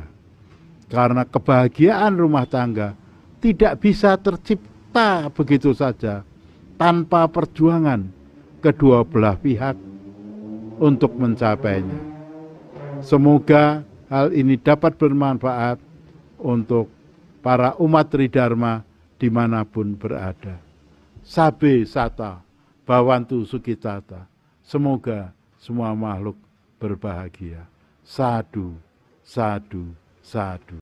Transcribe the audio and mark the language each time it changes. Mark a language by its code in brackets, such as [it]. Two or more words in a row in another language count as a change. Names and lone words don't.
[id] Karena kebahagiaan rumah tangga tidak bisa tercipta begitu saja tanpa perjuangan kedua belah pihak untuk mencapainya. Semoga hal ini dapat bermanfaat untuk para umat Tridharma dimanapun berada. [pi] Sabe sata, bawantu sukitata. [id] Semoga semua makhluk berbahagia. [pi] Sadu, sadu, sadu.